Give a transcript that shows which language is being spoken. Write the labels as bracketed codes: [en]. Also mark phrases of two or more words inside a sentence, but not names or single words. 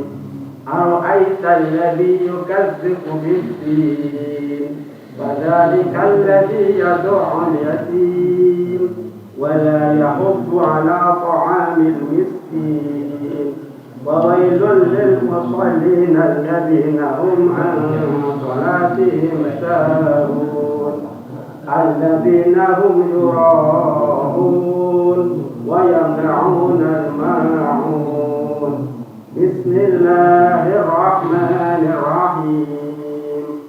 [ar] أرأيت الذي يكذب بالدين فذلك الذي يدع اليتيم ولا يحض على طعام المسكين فويل للمصلين الذين هم عن صلاتهم ساهون الذين هم يراءون ويمنعون الماعون. Bismillahirrahmanirrahim.